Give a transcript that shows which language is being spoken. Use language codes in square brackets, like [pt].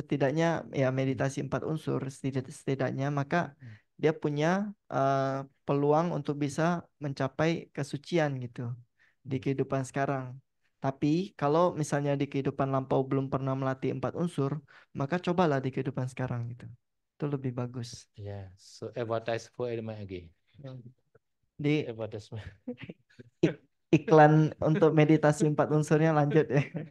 [id] setidaknya ya meditasi 4 unsur setidaknya, maka dia punya peluang untuk bisa mencapai kesucian gitu di kehidupan sekarang. Tapi kalau misalnya di kehidupan lampau belum pernah melatih 4 unsur, maka cobalah di kehidupan sekarang gitu. Itu lebih bagus. [en] Yeah. So advertise 4 element again. [id] Di [en] Advertisement. [id] iklan untuk meditasi 4 unsurnya lanjut ya.